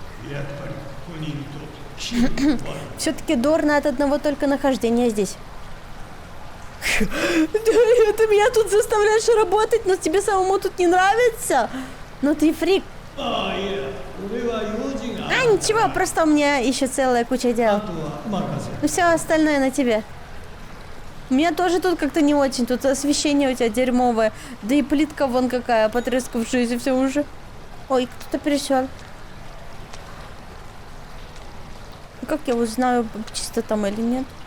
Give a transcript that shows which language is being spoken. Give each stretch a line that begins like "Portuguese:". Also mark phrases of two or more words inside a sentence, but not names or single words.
Japanese: やっぱりここにいると気分が悪い。
Russian: Все-таки дурно от одного только нахождения здесь. Ты меня тут заставляешь работать, но тебе самому тут не нравится? Ну ты фрик.
Japanese: ああいや、俺は用事があ
Russian: А
Japanese: る。
Russian: ничего, просто у меня еще целая куча
Japanese: あ
Russian: дел.
Japanese: とは任せる。
Russian: Ну все остальное на тебе. У меня тоже тут как-то не очень. Тут освещение у тебя дерьмовое. Да и плитка вон какая, потрескавшаяся все уже. Ой, кто-то перешел. Как я узнаю, чисто там или нет?